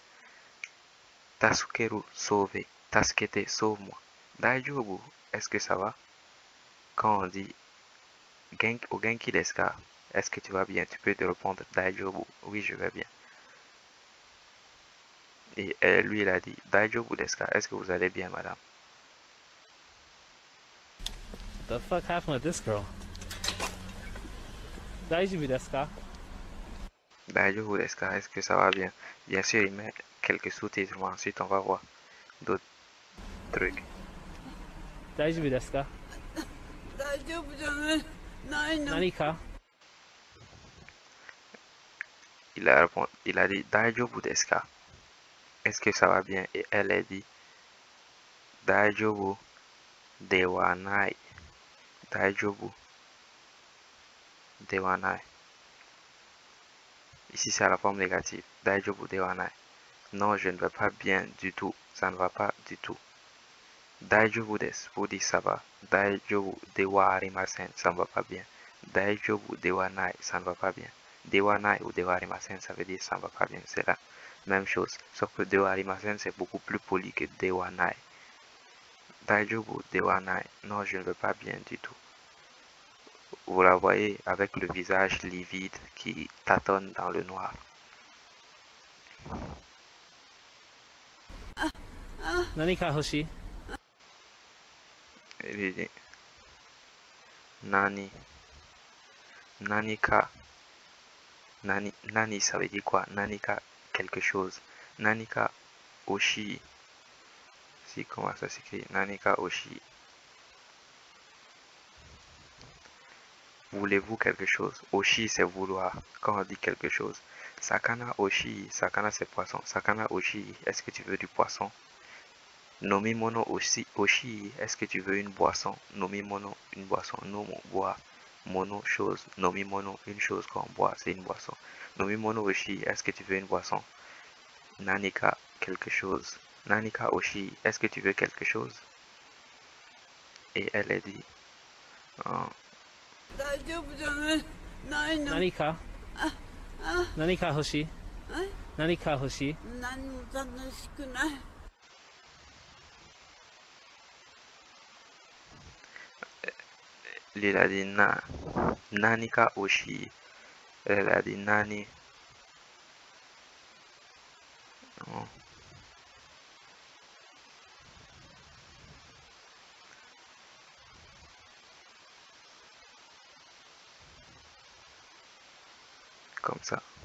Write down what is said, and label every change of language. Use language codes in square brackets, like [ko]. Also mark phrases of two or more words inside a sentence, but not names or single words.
[fr] Tasukeru, sauver. Taskete, sauve-moi. Daijoubu, est-ce que ça va? Quand on dit [ja] 元気ですか? [fr] Est-ce que tu vas bien? Tu peux te répondre Daijoubu. Oui, je vais bien. Et lui, il a dit [ja] 大丈夫ですか? [fr] Est-ce que vous allez bien, madame? [en] What the fuck happened with this girl? [ja] 大丈夫ですか大丈夫ですか? [fr] Est-ce que ça va bien? Bien sûr, il met quelques sous-titres, mais ensuite on va voir d'autres trucs. [ja] 大丈夫ですか大丈夫じゃないの。何か [fr] Il a dit [ja] 大丈夫ですか? [fr] Est-ce que ça va bien? Et elle a dit [ja] 大丈夫ではない. 大丈夫ではない. [fr] Ici, c'est à la forme négative. [ja] 大丈夫ではない. [fr] Non, je ne vais pas bien du tout. Ça ne va pas du tout. [ja] 大丈夫です, [fr] pour dire ça va. [ja] 大丈夫ではありません, [fr] ça ne va pas bien. [ja] 大丈夫ではない, [fr] ça ne va pas bien. [ja] ではない ou ではありません, [fr] ça veut dire ça ne va pas bien. C'est la même chose. Sauf que [ja] ではありません, [fr] c'est beaucoup plus poli que [ja] ではない. 大丈夫ではない. [fr] Non, je ne veux pas bien du tout. Vous la voyez avec le visage livide qui tâtonne dans le noir. [ja] 何か欲しい [fr] Il lui dit [ja] 何、何か、何、何, [fr] ça veut dire quoi? Nanika, quelque chose. [ja] 何か欲しい. [fr] Si, comment ça s'écrit? [ja] 何か欲しい. [fr] Voulez-vous quelque chose? Oshi, c'est vouloir. Quand on dit quelque chose. [ja] 魚欲しい. [fr] Sakana, c'est poisson. [ja] 魚欲しい. [fr] Est-ce que tu veux du poisson? [ja] 飲み物欲しい。欲しい. [fr] Est-ce que tu veux une boisson? Nomimono, une boisson. Nomo, boire. Mono, chose. Nomimono, une chose qu'on boit. C'est une boisson. [ja] 飲み物欲しい. [fr] Est-ce que tu veux une boisson? Nanika, quelque chose. [ja] 何か欲しい. [fr] Est-ce que tu veux quelque chose? Et elle a dit, oh, [ja] 大丈夫じゃないの。何か何か欲しい何か欲しい何も楽しくない。 [fr] il a dit [ja] 何か欲しい. [fr] Elle a dit Nani. Oh, comme ça.